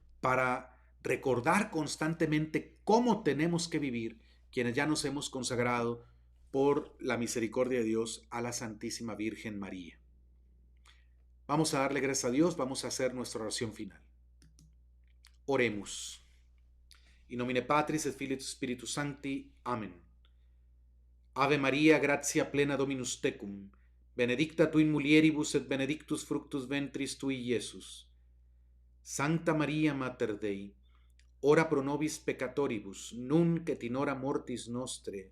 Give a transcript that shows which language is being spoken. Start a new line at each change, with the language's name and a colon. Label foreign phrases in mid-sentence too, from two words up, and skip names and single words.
Spanish: para recordar constantemente cómo tenemos que vivir quienes ya nos hemos consagrado por la misericordia de Dios a la Santísima Virgen María. Vamos a darle gracias a Dios, vamos a hacer nuestra oración final. Oremos.
Latin: In nomine Patris et Filii et Spiritus Sancti. Amen. Ave Maria, gratia plena Dominus tecum, benedicta tu in mulieribus et benedictus fructus ventris tui, Iesus. Sancta Maria Mater Dei, ora pro nobis peccatoribus, nunc et in hora mortis nostre.